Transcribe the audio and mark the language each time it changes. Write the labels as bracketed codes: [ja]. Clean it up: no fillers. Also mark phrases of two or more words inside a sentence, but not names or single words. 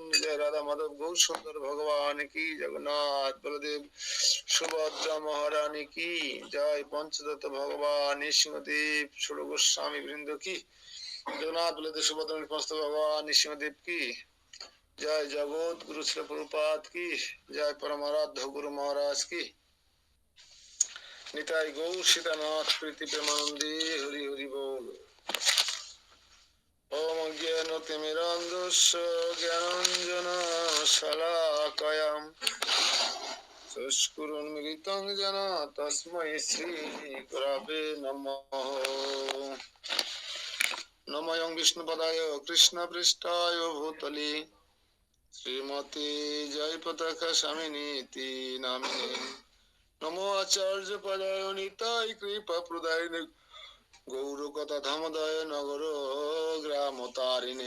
[bn] জয় রাধা মাধব গৌর সুন্দর ভগবান কি, জগন্নাথ বলদেব সুভদ্রা মহারানী কি জয়, পঞ্চদত্ত ভগবান নৃসিংহদেব ছোট গোস্বামী বৃন্দ কি, জগন্নাথ বলদেব সুভদ্রা ভগবান নৃসিংহদেব কি জয়, জগৎ গুরু শ্রী প্রভুপাদ কি জয়, পরমারাধ্য গুরু মহারাজ কি, নিতাই গৌর সীতানাথ প্রীতি প্রেমানন্দে হরি হরি বল। [sa] ওম জ্ঞান তিমিরান্ধস্য জ্ঞানাঞ্জন শলাকয়াম চক্ষুরুন্মিলিतं येन তস্मै শ্রী গুরবে নমঃ। নমঃ বিষ্ণুপদায় কৃষ্ণপৃষ্ঠায় ভূতলে শ্রীমতী জয়পতাকা স্বামিনীতি নামিনে। নমো আচার্য পদায় নিতাই কৃপা প্রদায়িনে গৌরকথা ধামদায় নগর গ্রাম তারিণে।